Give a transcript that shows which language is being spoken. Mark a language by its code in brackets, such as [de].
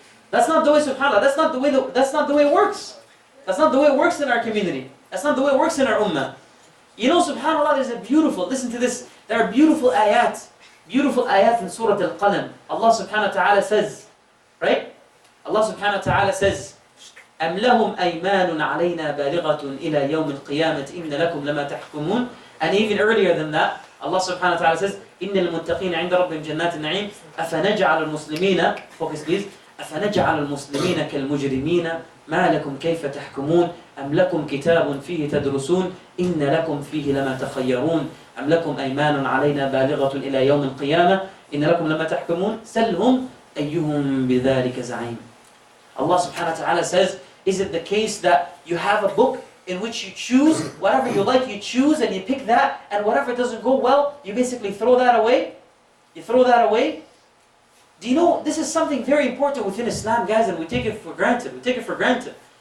[en] That's not the way, subhanAllah, that's not the way it works. That's not the way it works in our community. That's not the way it works in our ummah. SubhanAllah, there's a beautiful, listen to this, there are beautiful ayat in Surah Al-Qalam. Allah subhanahu wa ta'ala says, right? Allah subhanahu wa ta'ala says, [ar] أَمْ لَهُمْ أَيْمَانٌ عَلَيْنَا بَالِغَةٌ إِلَى يَوْمِ الْقِيَامَةِ إِنَّ لَكُمْ لَمَا تَحْكُمُونَ. [en] And even earlier than that, Allah subhanahu wa ta'ala says, [ar] إِنَّ الْمُتَّقِينَ عِنْدَ رَبِّهِمْ جَنَّاتِ النَّعِيمِ أَفَنَجْعَلُ الْمُسْلِمِينَ, [en] focus please, [ar] أَفَنَجْعَلُ الْمُسْلِمِينَ كَالْمُجْرِمِينَ مَا لَكُمْ كَيْفَ تَحْكُمُونَ أَمْ لَكُمْ كِتَابٌ فِيهِ تَدْرُسُونَ إِنَّ لَكُمْ فِيهِ لَمَا تَخَيَّرُونَ أَمْ لَكُمْ أَيْمَانٌ عَلَيْنَا بَالِغَةٌ إِلَى يَوْمِ الْقِيَامَةِ إِنَّ لَكُمْ لَمَا تَحْكُمُونَ سَلْهُمْ أَيُّهُمْ بِذَلِكَ زَعِيمٌ. [en] Allah subhanahu wa ta'ala says, is it the case that you have a book in which you choose, whatever you like you choose and you pick that, and whatever doesn't go well, you basically throw that away? You throw that away? Do you know, this is something very important within Islam, guys, and we take it for granted. We take it for granted.